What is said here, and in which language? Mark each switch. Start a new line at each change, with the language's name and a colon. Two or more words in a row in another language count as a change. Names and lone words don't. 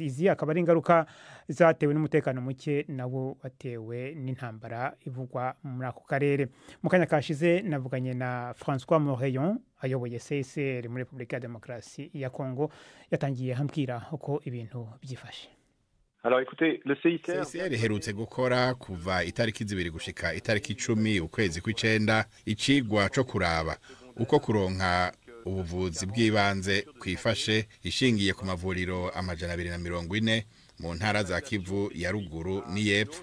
Rundi: Izi akaba ari ingaruka zatewe n'umutekano muke nawo watewe n'intambara ivugwa muri ako karere. Mu kanya kashize navuganye na François Moreyon ayoboye CICR muri Repubulika ya Demokarasi ya Kongo, yatangiye hambwira uko ibintu byifashe.
French: Alors écoutez, le
Rundi: CICR herutse gukora kuva itariki 2 gushika itariki 10 ukwezi kw'icenda icigwa co kuraba uko kuronka ubuvuzi bw'ibanze kwifashe ishingiye ku mavuriro 240 mu ntara za Kivu ya ruguru n'iyepfo.